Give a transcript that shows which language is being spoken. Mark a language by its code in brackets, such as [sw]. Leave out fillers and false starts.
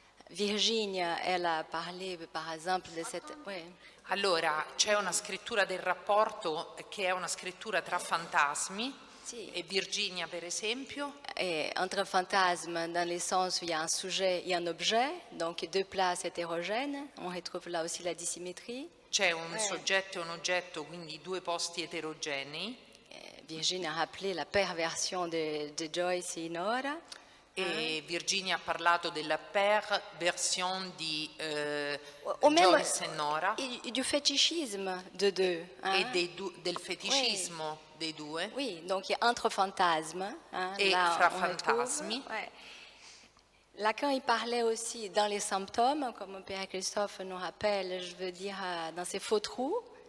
[fr] Virginia, elle a parlé par exemple de cette... Ouais. [it] Allora, c'è una scrittura del rapporto che è una scrittura tra fantasmi, sì. E Virginia per esempio. [fr] Et entre fantasmes, dans le sens où il y a un sujet et un objet, donc deux places hétérogènes, on retrouve là aussi la dissymétrie. [it] C'è un soggetto e un oggetto, quindi due posti eterogenei. [fr] Virginia a rappelé la perversion de Joyce et Nora. [it] E Virginia ha parlato della perversion di Joyce e Nora. [fr] Et du fétichisme de deux. [it] Et del feticismo dei due. [fr] Oui, donc il y a entre fantasmes. Et là, [it] fra fantasmi. [fr] Lacan, il parlait aussi dans les symptômes, comme Pierre Christophe nous rappelle, je veux dire, dans ces faux trous.